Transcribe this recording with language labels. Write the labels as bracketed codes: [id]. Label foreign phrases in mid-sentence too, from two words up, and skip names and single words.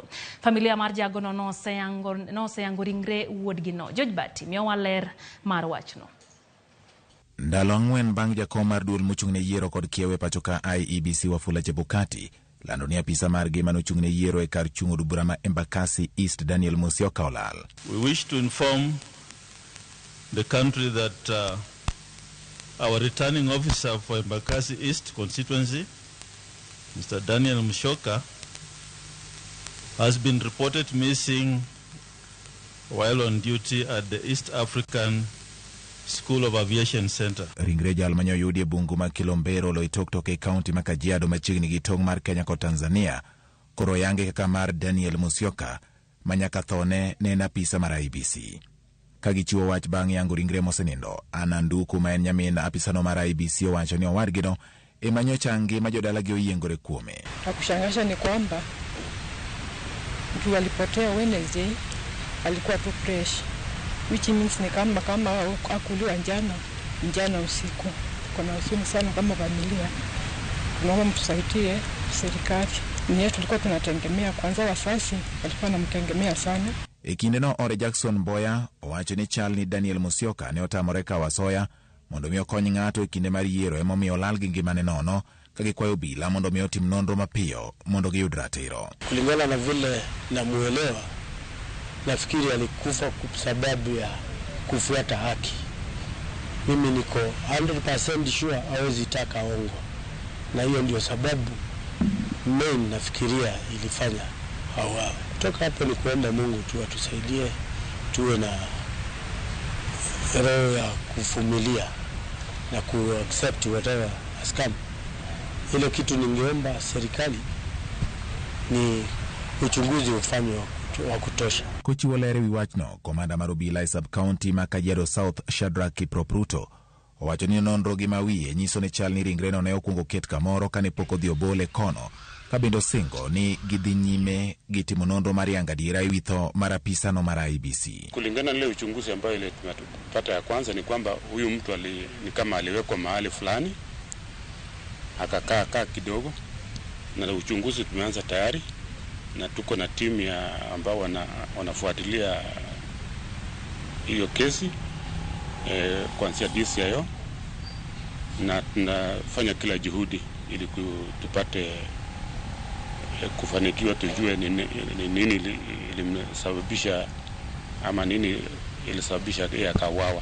[luo] Familia mar jagono no seyango ringre wuodgi no. George Bati miyo waler mar wachno. Ndalo 4 bang' jakom mar duol mochung'ne yiero kod kiewe pacho ka IEBC Wafula Chebukati lando ni apisa margi manochung'ne yiero e kar chung' od bura ma Embakasi East Daniel Musyoka olal. [en] We wish to inform the country that our returning officer for Embakasi East constituency, Mr. Daniel Musyoka, has been reported missing while on duty at the East African School of Aviation Center. [luo] Ringre jal manyo yudi e bungu ma Kilombero Loitoktok e county ma Kajiado machiegni gi tong' mar Kenya kod Tanzania koro yange kaka mar Daniel Musyoka manyaka thone ne en apisa mar IEBC. Kagichiwo wach bang' yango ringre mosenindo Ananduku ma en nyamin apisano mar IEBC owacho ni owadgino emanyocha ngima jodalagi oyiengore kuome. [sw] Kushangaza ni kwamba mtu alipotea Wednesday alikuwa tu fresh, [en] which means [sw] ni kama akuliwa njana usiku. Kuna huzuni sana kama familia, tunaomba mtusaidie serikali. Ni tulikuwa tunategemea kwanza, wasasi walikuwa wanamtegemea sana. Ekinde no Ore Jackson Boya owacho ni chal ni Daniel Musyoka ne otamore ka wasoya mondo mi okony ng'ato e kinde mar yiero emomiyo olal gi ngimane nono kagikwayo obila mondo mi otim nonro mapiyo mondo giyud ratiro. Kulingana na vile namuelewa, nafikiri alikufa kwa sababu ya kufuata haki. Mimi niko 100% sure hawezi taka ongo, na hiyo ndio sababu main nafikiria ilifanya hawa. Kutoka hapo ni kuomba Mungu tu atusaidie tuwe na roho ya kuvumilia na ku-accept [en] whatever has come. [sw] Ile kitu ningeomba serikali ni uchunguzi ufanywe wa kutosha. [luo] Kochiwo ler ewi wachno, komanda mar obila e sub-county ma Kajiado South Shadrack Kipropruto owacho ni nonro gi mawiye nyiso ni chal ni ringreno ne okwongo ket kamoro kane pok odhi obole kono kabendo singo ni gidhi nyime gitimo nonro mar yango adiera ewi tho mar apisano mar IEBC. [sw] Kulingana na ile uchunguzi ambayo ile tumepata ya kwanza ni kwamba huyu mtu ni kama aliwekwa mahali fulani akakaa kidogo, na uchunguzi tumeanza tayari na tuko na timu ya ambao wanafuatilia hiyo kesi kuanzia DCIO, na tunafanya kila juhudi ili tupate kufanikiwa, tujue nini ilimsababisha ama nini ilisababisha yeye akawawa.